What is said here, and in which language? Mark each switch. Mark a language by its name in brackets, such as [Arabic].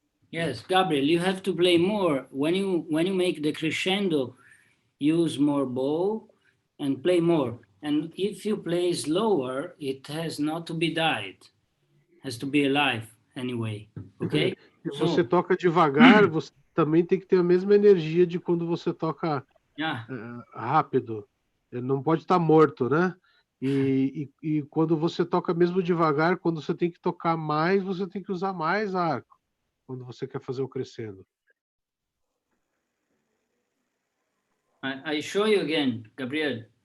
[English] Yes, Gabriel, you have to play more. When you make the crescendo, use more bow and play more. And if you play slower, it has not to be died. Has to be alive anyway. Okay? [Portuguese] Se você [English] So, [Portuguese] toca devagar, você também tem que ter a mesma energia de quando você toca [English] yeah. [Portuguese] rápido. Ele não pode estar morto, né? E quando você toca mesmo devagar, quando você tem que tocar mais, você tem que usar mais arco, quando você quer fazer o crescendo. [English] I show you again, Gabriel.